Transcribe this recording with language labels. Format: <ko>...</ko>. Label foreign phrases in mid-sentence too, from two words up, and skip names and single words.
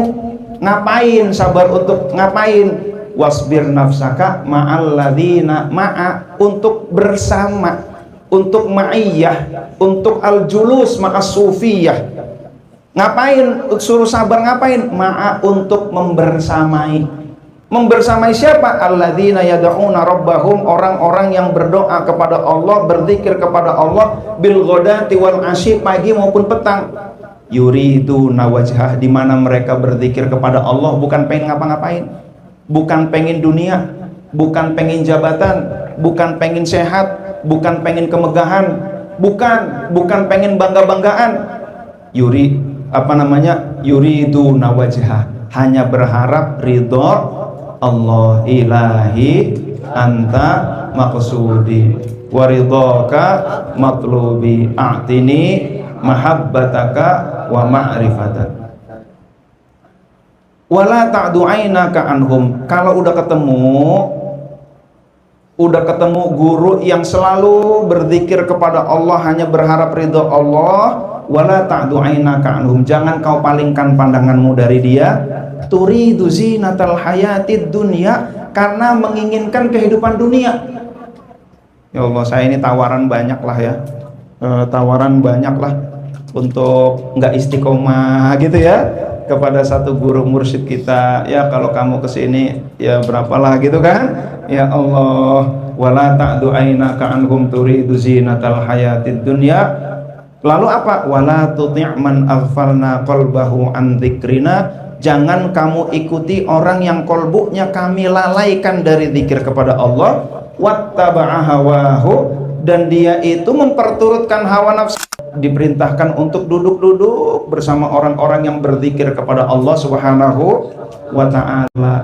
<id>Ngapain sabar, untuk ngapain?</id> <ar>واصبر نفسك مع الذين,</ar> <id>ma'a untuk bersama, untuk ma'iyah, untuk</id> <ar>الجلوس مع الصوفية.</ar> <id>Ngapain suruh sabar, ngapain? Ma'a untuk membersamai. Membersamai siapa?</id> <ar>الذين يدعون ربهم,</ar> <id>orang-orang yang berdoa kepada Allah, berzikir kepada Allah</id> <ar>بالغداة والعشي,</ar> <id>pagi maupun petang.</id> <ar>يريدون وجهه,</ar> <id>di mana mereka berzikir kepada Allah bukan pengen ngapa-ngapain, bukan pengen dunia, bukan pengen jabatan, bukan pengen sehat, bukan pengen kemegahan, bukan pengen bangga-banggaan.</id> <ar>يريدون وجهه,</ar> <id>hanya berharap ridho Allah,</id> <ar>إلهي أنت مقصودي ورضاك مطلوبي أعطني محبتك ومعرفتك. ولا تعد عيناك عنهم,</ar> <id>kalau udah ketemu guru yang selalu berzikir kepada Allah, hanya berharap ridho Allah,</id> <ar>ولا تعد عيناك عنهم,</ar> <id>jangan kau palingkan pandanganmu dari dia.</id> <ar>تريد زينة الحياة الدنيا,</ar> <id>karena menginginkan kehidupan dunia.</id> <ar>يا الله,</ar> <id>saya ini tawaran banyak lah ya, tawaran banyak lah untuk nggak istiqomah gitu ya, kepada satu guru mursyid kita. Ya kalau kamu kesini ya berapalah gitu kan.</id> <ar>يا الله، ولا تعد عيناك عنهم تريد زينة الحياة الدنيا.</ar> <id>Lalu apa?</id> <ar>ولا تطع من أغفلنا قلبه عن ذكرنا,</ar> <id>jangan kamu ikuti orang yang kolbunya kami lalaikan dari zikir kepada Allah.</id> <ar>واتبع هواه,</ar> <id>dan dia itu memperturutkan hawa nafsu. Diperintahkan untuk duduk-duduk bersama orang-orang yang berzikir kepada Allah</id> <ar>سبحانه وتعالى.</ar>